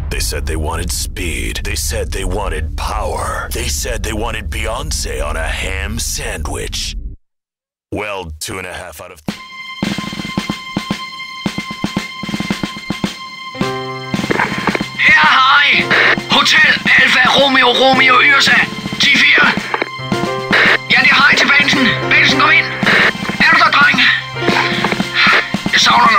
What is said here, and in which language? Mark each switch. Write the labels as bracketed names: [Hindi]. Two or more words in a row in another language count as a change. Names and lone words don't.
[English] said they wanted speed. They said they wanted power. They said they wanted Beyoncé on a ham sandwich. Well, 2.5 out of... [Danish] Her har I Hotel Alfa Romeo Yrsa 10-4. Ja, det har I til Bensen. Bensen, kom ind. Er du der, dreng? Jeg savner dig.